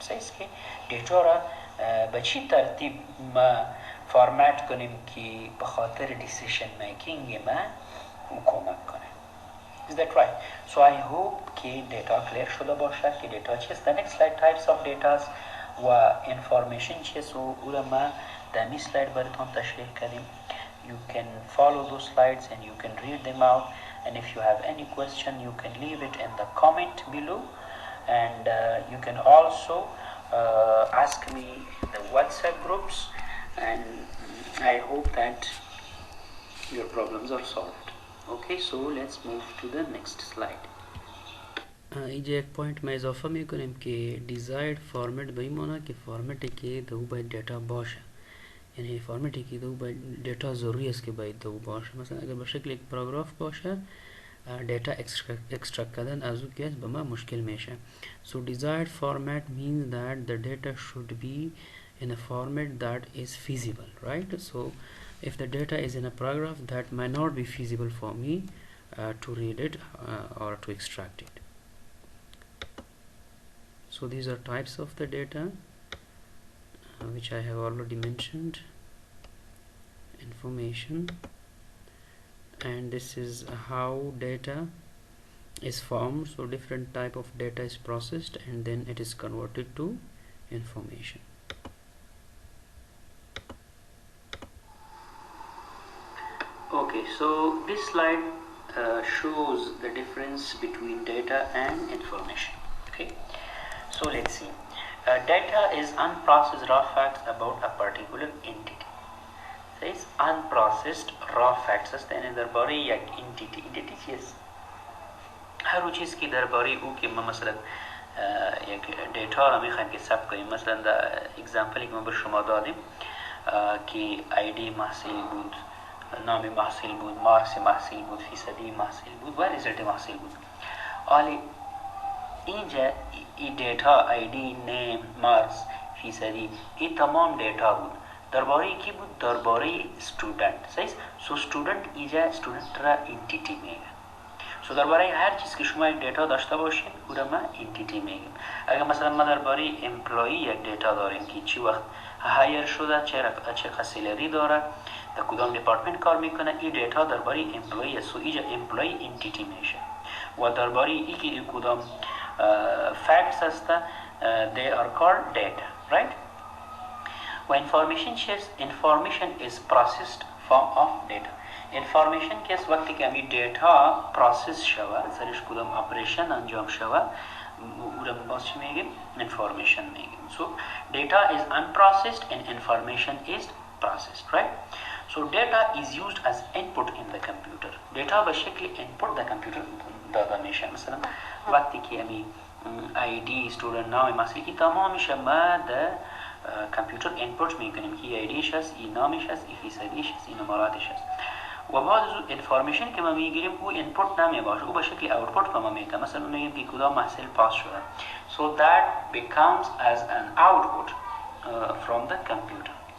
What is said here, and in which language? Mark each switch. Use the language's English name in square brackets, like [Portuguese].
[Persian] سیست که دیتا را به چی ترتیب ما فرمت کنیم که به خاطر دیسیژن میکینگ ما کمک کنه. [English] Is that right? So I hope [Persian] که دیتا کلیر شده باشه که دیتا چیست. [English] The next slide types of data [Persian] و information چیست و او را ما در این سلاید براتون تشریح کردیم. [English] You can follow those slides and you can read them out, and if you have any question you can leave it in the comment below, and you can also ask me in the WhatsApp groups, and I hope that your problems are solved. Okay, so let's move to the next slide. [Persian] اینجا یک پوینت ما اضافه میکنیم که desired format به این معنی که فرمتی که دو باید دیتا باشه، یعنی فرمتی که دو باید دیتا ضروری است که باید دو باشه. مثلا اگر به شکل یک پاراگراف باشه دیتا extract کردن از او که به ما مشکل میشه. [English] So desired format means that the data should be in a format that is feasible, right? So if the data is in a paragraph, that might not be feasible for me to read it or to extract it. So these are types of the data which I have already mentioned. Information, and this is how data is formed. So different type of data is processed and then it is converted to information. Okay, so this slide shows the difference between data and information. Okay, so let's see. Data is unprocessed raw facts about a particular entity. Says unprocessed raw facts [Persian] است، یعنی درباره یک entity چیست؟ هر چیز که درباره او که ما مثلا یک دیتا را میخوایم که ثبت کنیم، مثلا در اگزامپلی که ما به شما دادیم که ID محصول بود، نام محصول بود، مارکس محصول بود، فیصدی محصول بود و ریزلت محصول بود. حالی اینجا این دیتا ID نیم مارکس فیصدی این تمام دیتا بود. درباره کی بود؟ درباره استودنت. صحیح؟ سو استودنت اینجا استودنت را انتیتی میگه. سو درباره هر چیز که شما یک دیتا داشته باشین او را ما انتیتی میگیم. اگر مثلا ما درباره امپلوی یک دیتا داریم که چی وقت هایر شده، چه سالری داره، در کدام دیپارتمنت کار میکنه، این دیتا درباره امپلوی است. سو اینجا امپلوی انتیتی میشه. و درباره ای که کدام فکتس هست [English] they are called data, right? و information is processed form of data. [Persian] information که است وقتی که امی دیتا پروسس شود، سرش کدام اپریشن انجام شود، او را باز چی میگیم؟ information میگیم. [English] So data is unprocessed and information is processed, right? So data is used as input in the computer. [Persian] data به شکل input در کامپیوتر داده میشه. مثلا وقتی که امی ID student نام مثلا این تمامش ما در کامپیوتر اینپوت میکنیم که ایدیش هست، این نامش هست، این فیصدیش هست، این نمراتش هست. و بعد از انفارمیشن که ما میگیریم او اینپوت نمی باشه، او به شکل اوتپوت ما میگه. مثلا میگیم که کدام محصول پاس شده. [English] So that becomes as an output from the computer.